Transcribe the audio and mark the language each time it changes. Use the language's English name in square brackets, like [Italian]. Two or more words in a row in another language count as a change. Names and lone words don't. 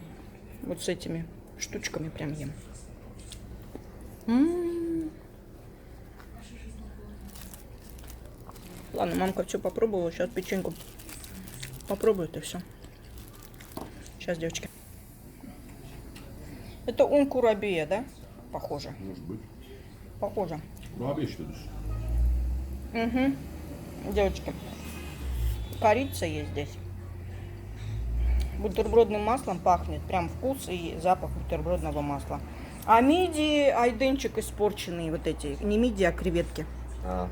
[Russian] Вот с этими штучками прям ем. Ладно, мамка все попробовала, сейчас печеньку попробует и все. Сейчас, девочки. Это курабия, да? Похоже. Может быть. Похоже. [Turkish] Kurabiye işte düz. [Russian] Угу. Девочки, корица есть здесь. Бутербродным маслом пахнет. Прям вкус и запах бутербродного масла. А мидии, айденчик испорченные вот эти. Не мидии, а креветки. А.